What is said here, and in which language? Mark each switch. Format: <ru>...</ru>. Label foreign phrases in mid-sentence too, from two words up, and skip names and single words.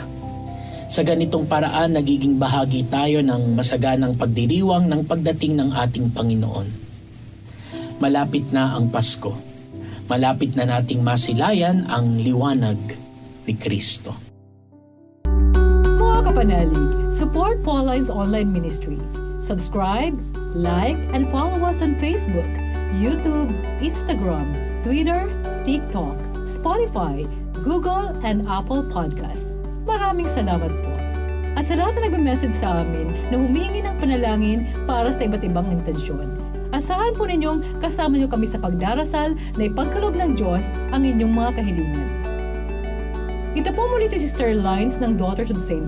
<tl>Sa ganitong paraan, nagiging bahagi tayo ng masaganang pagdiriwang ng pagdating ng ating Panginoon. Malapit na ang Pasko. Malapit na nating masilayan ang liwanag ni Kristo. Mga kapanalig,</tl> <en>support Pauline's online ministry. Subscribe, like, and follow us on Facebook, YouTube, Instagram, Twitter, TikTok, Spotify, Google, and Apple Podcast.</en> <tl>Maraming salamat po. At sa lahat na nag-message sa amin na humingi ng panalangin para sa iba't ibang intensyon. Asahan po ninyong kasama niyo kami sa pagdarasal na ipagkaloob ng Diyos ang inyong mga kahilingan. Ito po muli si Sister Lines ng Daughters of St.</tl>